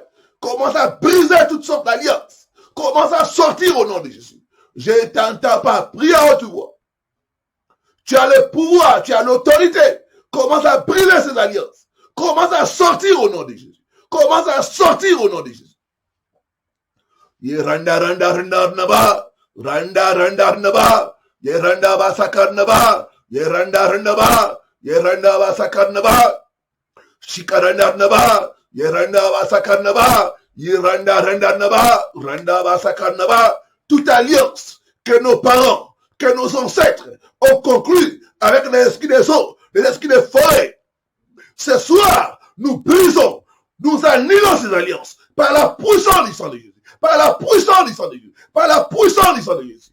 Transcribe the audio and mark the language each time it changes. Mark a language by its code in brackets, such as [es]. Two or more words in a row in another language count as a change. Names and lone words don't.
[fr] Commence à briser toutes sortes d'alliances. Commence à sortir au nom de Jésus. Je t'entends pas. Prie à haute voix. Tu as le pouvoir, tu as l'autorité. Commence à briser ces alliances. Commence à sortir au nom de Jésus. Commence à sortir au nom de Jésus. Randa randa randa naba, randa randa naba, randa ba sakar naba, randa randa ba, randa ba sakar naba, shikaranda naba, randa ba sakar naba, randa randa naba, randa ba sakar naba. Toute alliance que nos parents, que nos ancêtres ont conclue avec les esprits des eaux, les esprits des forêts. Ce soir, nous brisons, nous annulons ces alliances par la puissance du sang de Jésus, par la puissance du sang de Jésus, par la puissance du sang de Jésus.